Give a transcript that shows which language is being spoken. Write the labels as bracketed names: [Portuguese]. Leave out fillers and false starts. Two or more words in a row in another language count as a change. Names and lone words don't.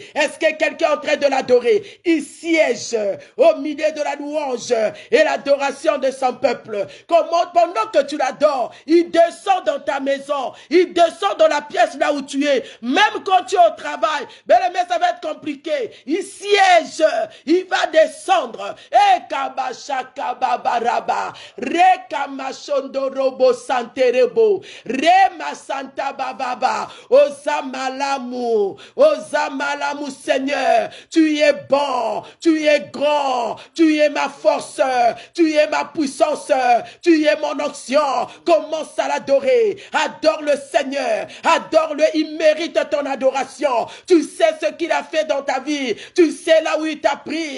[French] Est-ce que quelqu'un est en train de l'adorer? Il siège au milieu de la louange et l'adoration de son peuple. Comment, pendant que tu l'adores, il descend dans ta maison, il descend dans la pièce là où tu es, même quand tu es au travail. Mais ça va être compliqué. Il siège, il va descendre. Et kabashaka babaraba, rekamashondo robo santerebo, rema santa bababa, ozamalamu, ozamalamu Seigneur. Tu es bon, tu es grand, tu es ma force, tu es ma puissance, tu es mon onction. Commence à l'adorer. Adore le Seigneur, adore-le, il mérite ton adoration. Tu sais ce qu'il a fait dans ta vie, tu sais là où il t'a pris.